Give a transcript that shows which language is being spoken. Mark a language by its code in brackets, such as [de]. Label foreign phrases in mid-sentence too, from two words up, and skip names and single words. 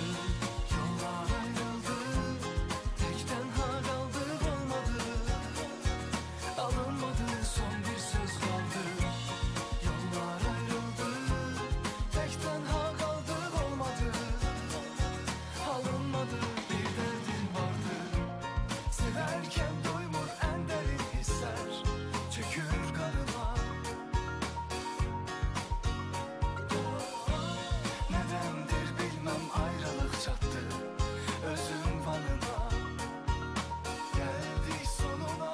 [az] Yollar ayrıldı, tək tənha qaldık, olmadı, alınmadı, son bir söz qaldı. Yollar ayrıldı, tək tənha qaldık, olmadı, alınmadı, bir dərdim vardı. [tr] Severken doymur en derin hisler, çökür kanıma. Nedendir bilmem ayrılık çattı özüm vanına, geldi sonuna.